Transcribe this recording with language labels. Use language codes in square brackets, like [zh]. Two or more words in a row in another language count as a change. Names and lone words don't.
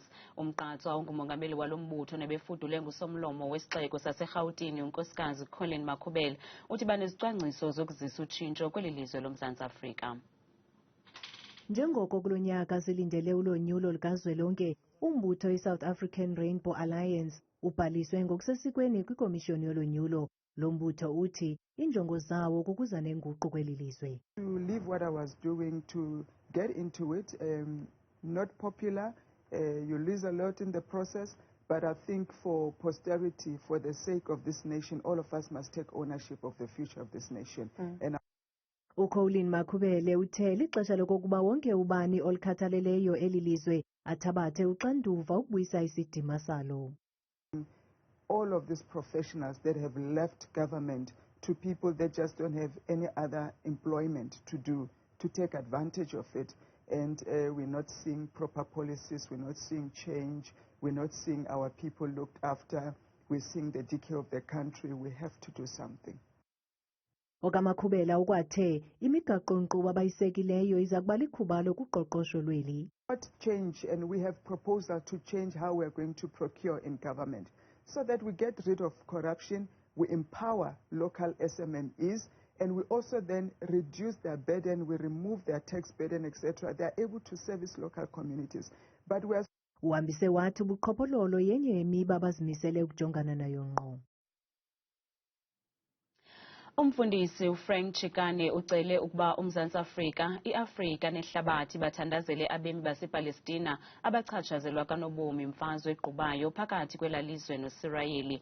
[xh] Umqatswa ongumongameli walo mbutho nebefudule ngusomlomo wesixeko saseRhawutini unkosikazi Colleen Makhubele uthi banezicwangciso zokuzisa utshintsho kweli lizwe loMzantsi Afrika. Njengoko kulo nyaka silindele ulonyulo likazwelonke, umbutho i-South African Rainbow Alliance ubhaliswe ngokusesikweni kwikomishoni yolonyulo. Lo mbutho uthi injongo zawo kukuza nenguqu kweli lizwe. [en] To leave what I was doing to get into it, not popular, you lose a lot in the process, but I think for posterity, for the sake of this nation, all of us must take ownership of the future of this nation. [xh] uColleen Makhubele uthe lixesha lokokuba wonke ubani olikhathaleleyo eli lizwe athabathe uxanduva ukubuyisa isidima salo. [en] All of these professionals that have left government to people that just don't have any other employment to do, to take advantage of it. And we're not seeing proper policies, we're not seeing change, we're not seeing our people looked after, we're seeing the decay of the country. We have to do something. [xh] Okamakhubela ukwathe imigaqo-nkqubo abayisekileyo iza kuba likhuba lokuqoqosho lweli. [en] What change, and we have proposal to change how we're going to procure in government, so that we get rid of corruption, we empower local SMMEs, and we also then reduce their burden, we remove their tax burden, etc. They are able to service local communities. But we are... [xh] Uhambise wathi ubuqhophololo yenye yemiba abazimisele ukujongana nayo ngqo. Umfundisi uChikane ucele ukuba uMzantsi Afrika, iAfrika nehlabathi bathandazele abemi basePalestina abachatshazelwa kanobomi imfazwe eqhubayo phakathi kwelalizwe noSirayeli.